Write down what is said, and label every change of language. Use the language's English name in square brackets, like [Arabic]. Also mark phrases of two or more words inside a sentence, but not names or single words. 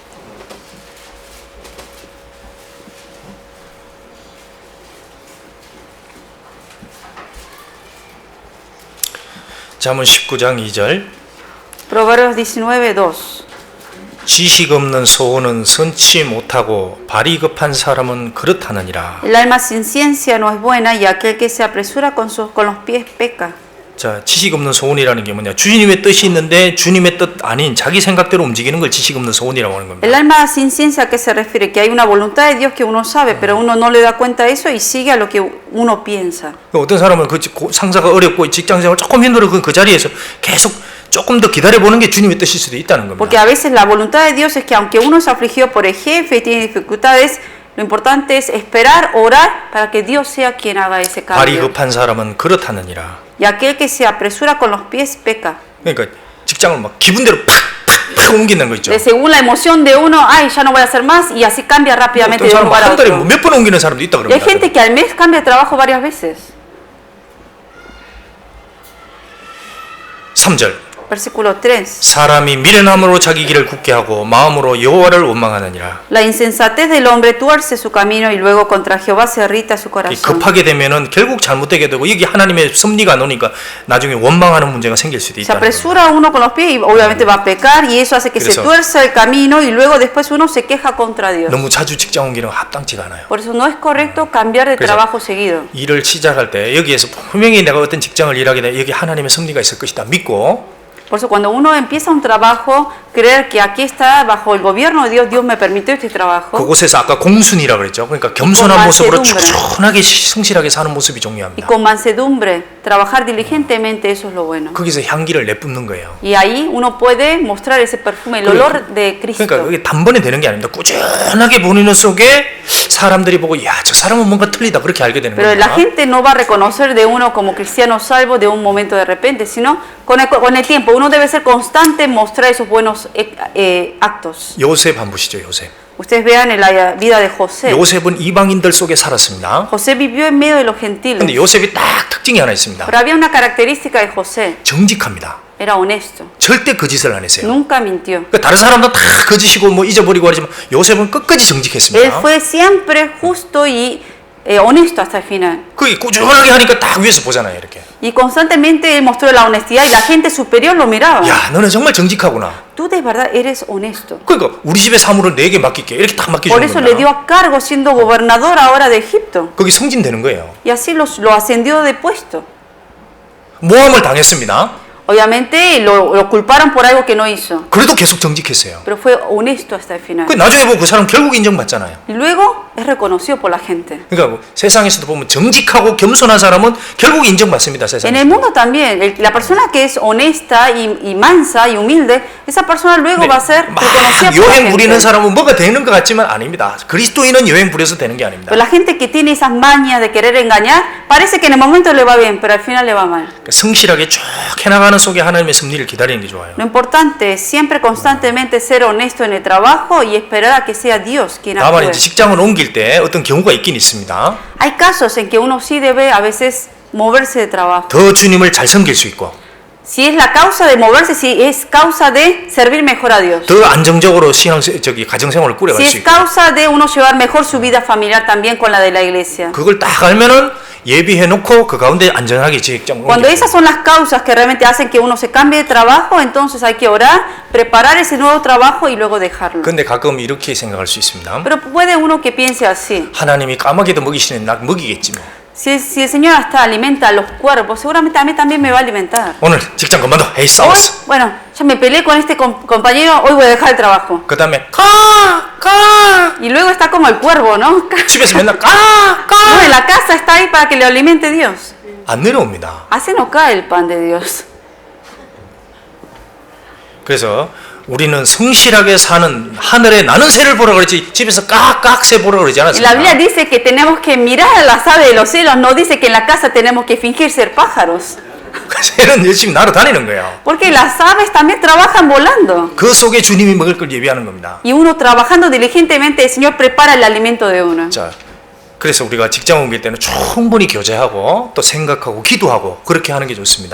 [Korean] 잠언 19장 2절. [Spanish] Proverbios 19, 2. [Korean] 지식 없는 소원은 선치 못하고 발이 급한 사람은 그렇다느니라. [Spanish] El alma sin ciencia no es buena y aquel que se apresura con los pies peca. [Korean] 자, 지식 없는 소원이라는 게 뭐냐? 주님의 뜻이 있는데 주님의 뜻 아닌 자기 생각대로 움직이는 걸 지식 없는 소원이라고 하는 겁니다. [Spanish] El alma sin ciencia, ¿a qué se refiere? Que hay una voluntad de Dios que uno sabe, pero uno no le da cuenta de eso y sigue a lo que uno piensa. [Korean] 어떤 사람은 그 상사가 어렵고 직장생활 조금 힘들어 그 자리에서 계속 조금 더 기다려보는 게 주님의 뜻일 수도 있다는 겁니다. [Spanish] Porque a veces la voluntad de Dios es que aunque uno es afligido por el jefe y tiene dificultades, lo importante es esperar, orar para que Dios sea quien haga ese [Korean] 발이 [Spanish] cambio. [Korean] 급한 사람은 그렇다느니라. [Spanish] Y aquel que se apresura con los pies peca. [Korean] 그러니까 직장을 막 기분대로 팍팍팍 옮기는 거 있죠. [Spanish] De según la emoción de uno, ay, ya no voy a hacer más, y así cambia rápidamente [Korean] 어떤 [Spanish] de un [Korean] 사람은 [Spanish] lugar a [Korean] 한 달에 [Spanish] otro. [Korean] 몇 번 옮기는 사람도 있다 [Spanish] Y hay [Korean] 그럽니다. [Spanish] gente que al mes cambia de trabajo varias veces. [Korean] 3절. [Spanish] Versículo 3. [Korean] 사람이 미련함으로 자기 길을 굳게 하고 마음으로 여호와를 원망하느니라. [Spanish] La insensatez del hombre tuerce su camino y luego contra Jehová se irrita su corazón. [Korean] 급하게 되면은 결국 잘못되게 되고 여기 하나님의 섭리가 나오니까 나중에 원망하는 문제가 생길 수도 [Spanish] Se [Korean] 있다는 거예요. [Spanish] apresura uno con los pies y obviamente va a pecar y eso hace que se Eso. tuerza el camino y luego después uno se queja contra Dios. [Korean] 너무 자주 직장 옮기는 거 합당치가 않아요. [Spanish] Por eso no es correcto cambiar de [Korean] 그래서 [Spanish] trabajo seguido. [Korean] 일을 시작할 때 여기에서 분명히 내가 어떤 직장을 일하게 돼 여기 하나님의 섭리가 있을 것이다 믿고 [Spanish] Por eso cuando uno empieza un trabajo, creer que aquí está bajo el gobierno de Dios, Dios me permitió este trabajo. [Korean] 그곳에서 아까 공순이라 그랬죠. 그러니까 겸손한 모습으로 [Spanish] mansedumbre. [Korean] 충분하게 성실하게 사는 모습이 [Spanish] Y [Korean] 중요합니다. [Spanish] con mansedumbre, trabajar diligentemente, eso es lo bueno. [Korean] 거기서 향기를 내뿜는 거예요. [Spanish] Y ahí uno puede mostrar ese perfume, el olor de Cristo. [Korean] 그러니까 그게 단번에 되는 게 아닙니다. 꾸준하게 보내는 속에 사람들이 보고 야, 저 사람은 뭔가 틀리다 그렇게 알게 되는 [Spanish] Pero la [Korean] 겁니다. [Spanish] gente no va a reconocer de uno como cristiano salvo de un momento de repente, sino con el tiempo. Uno debe ser constante en mostrar esos buenos actos. [Korean] 요셉 한번 보시죠. 요셉. [Spanish] Ustedes vean en la vida de José. [Korean] 요셉은 이방인들 속에 살았습니다. [Spanish] José vivió en medio de los [Korean] 근데 [Spanish] gentiles. [Korean] 요셉이 딱 특징이 하나 있습니다. [Spanish] Pero había una característica de José. [Korean] 정직합니다. [Spanish] Era honesto. [Korean] 절대 거짓을 안 했어요. [Spanish] Nunca mintió. [Korean] 그러니까 다른 사람도 다 거짓이고 뭐 잊어버리고 하지만 요셉은 끝까지 [Spanish] Él [Korean] 정직했습니다. [Spanish] fue siempre justo y honesto hasta el final. [Korean] 그게 꾸준하게 하니까 딱 위에서 보잖아요, 이렇게. [Spanish] Y constantemente él mostró la honestidad y la gente superior lo miraba. [Korean] 야, 너는 정말 정직하구나. [Spanish] Tú de verdad eres honesto. [Korean] 그러니까 우리 집의 사물을 내게 맡길게 이렇게 딱 [Spanish] Por [Korean] 맡겨주는 [Spanish] eso le dio [Korean] 겁니다. [Spanish] a cargo siendo gobernador ahora de Egipto. [Korean] 거기 승진되는 거예요. [Spanish] Y así lo ascendió de puesto. [Korean] 모함을 당했습니다. [Spanish] Obviamente lo culparon por algo que no hizo. [Korean] 그래도 계속 정직했어요. [Spanish] Pero fue honesto hasta el final. [Korean] 그 나중에 보고 그 사람 결국 인정받잖아요. [Spanish] Y luego es reconocido por la gente. [Korean] 그러니까 뭐 세상에서도 보면 정직하고 겸손한 사람은 결국 인정받습니다. [Spanish] En [Korean] 세상에. [Spanish] el mundo también, la persona que es honesta y mansa y humilde, esa persona luego va a ser [Korean] 막 [Spanish] reconocida por la [Korean] 여행 [Spanish] gente. [Korean] 부리는 사람은 뭐가 되는 것 같지만 아닙니다. 그리스도인은 여행 부려서 되는 게 아닙니다. [Spanish] Pero la gente que tiene esas mañas de querer engañar, parece que en el momento le va bien, pero al final le va mal. [Korean] 그러니까 성실하게 쭉 해나가는 속에 하나님의 섭리를 기다리는 게 좋아요. [Spanish] Lo importante es siempre constantemente ser honesto en el trabajo y esperar a que sea Dios quien [Korean] 다만 [Spanish] actúe. [Korean] 이제 직장을 옮길 때 어떤 경우가 있긴 있습니다. [Spanish] Hay casos en que uno sí debe a veces moverse de trabajo. [Korean] 더 주님을 잘 섬길 수 있고 [Spanish] Si es la causa de moverse, si es causa de servir mejor a Dios. [Korean] 더 안정적으로 가정생활을 꾸려갈 [Spanish] Si [Korean] 수 [Spanish] es [Korean] 있고 [Spanish] causa de uno llevar mejor su vida familiar también con la de la iglesia. [Korean] 그걸 딱 알면은 예비해 놓고 그 가운데 안전하게 직장 [Spanish] Cuando [Korean] 옮겨야 [Spanish] esas [Korean] 돼요. [Spanish] son las causas que realmente hacen que uno se cambie de trabajo, entonces hay que orar, preparar ese nuevo trabajo y luego dejarlo. [Korean] 근데 가끔 이렇게 생각할 수 있습니다. [Spanish] Pero puede uno que piense así. [Korean] 하나님이 까마귀도 먹이시는 나 먹이겠지 뭐. [Spanish] Si el Señor hasta alimenta a los cuerpos, seguramente a mí también me va a alimentar. [Korean] 오늘 직장 그만둬. 에이 [Spanish] Hoy, [Korean] 싸웠어. [Spanish] bueno, ya me peleé con este compañero, hoy voy a dejar el trabajo. [Korean] 그 다음에 [Spanish] Y luego está como el cuervo, ¿no? [Korean] 집에서 맨날 [Spanish] No, en la casa está ahí para que le alimente Dios. [Korean] 안 내려옵니다. [Spanish] Así no cae el pan de Dios. [Korean] 그래서 우리는 성실하게 사는 하늘에 나는 새를 보라 그랬지 집에서 깍깍 새 보라 그러지 [Spanish] Y la Biblia [Korean] 않았습니까? [Spanish] dice que tenemos que mirar a las aves de los cielos, no dice que en la casa tenemos que fingir ser pájaros. [Korean] 새는 열심히 날아다니는 거예요. [Spanish] Porque las aves también trabajan volando. [Korean] 그 속에 주님이 먹을 걸 예비하는 겁니다. [Spanish] Y uno trabajando diligentemente, el Señor prepara el alimento de uno. [Korean] 자, 그래서 우리가 직장 옮길 때는 충분히 교제하고 또 생각하고 기도하고 그렇게 하는 게 좋습니다.